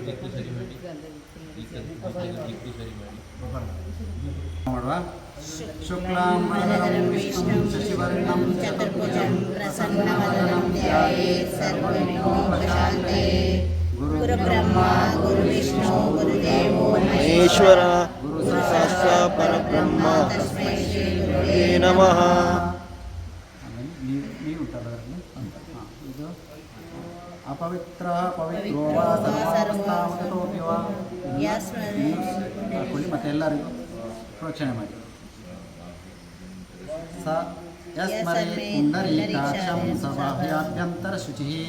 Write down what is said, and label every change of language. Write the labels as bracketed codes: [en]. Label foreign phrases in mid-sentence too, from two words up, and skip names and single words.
[sa] ಮಾಡುವ ಶುಕ್ಲಾಂ ವರದಂ ವಿಷ್ಣುಂ ಶಶಿವರ್ಣಂ ಚತುರ್ಭುಜಂ ಪ್ರಸನ್ನವದನಂ ಧ್ಯಾಯೇತ್ ಸರ್ವವಿಘ್ನೋಪಶಾಂತಯೇ ಗುರುಬ್ರಹ್ಮ ಗುರುವಿಷ್ಣು ಗುರುದೇವೋ ಮಹೇಶ್ವರ ಗುರು ಸಾಕ್ಷಾತ್ ಪರಬ್ರಹ್ಮ ತಸ್ಮೈ ಶ್ರೀ ಗುರುವೇ ನಮಃ. [kn] ಇದು [sa] ಅಪವಿತ್ರ ಪವಿತ್ರೋ ವಾ ಸರ್ವಾವಸ್ಥಾವಗತೋಪಿ ವಾ [kn] ಹಾಕೊಳ್ಳಿ ಮತ್ತು ಎಲ್ಲರಿಗೂ ಪ್ರೋಕ್ಷಣೆ ಮಾಡಿ. [sa] ಸ ಯಸ್ಮರೇ ಪುಂಡರೀಕಾಕ್ಷಂ ಸಭಾಭ್ಯಂತರ ಶುಚಿ.